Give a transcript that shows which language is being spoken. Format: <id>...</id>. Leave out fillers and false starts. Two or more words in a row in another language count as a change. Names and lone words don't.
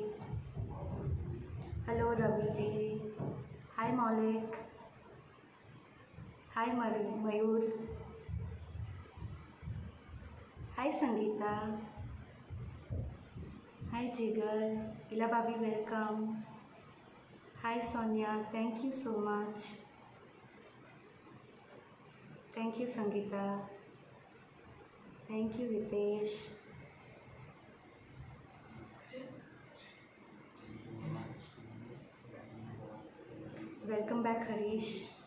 <en>Hello, Ravi ji. Hi, Maulik. Hi, Mayur. Hi, Sangeeta. Hi, Jigar. Ila Babi, welcome. Hi, Sonia. Thank you so much. Thank you, Sangeeta. Thank you, Hitesh. Welcome back, Harish.</en>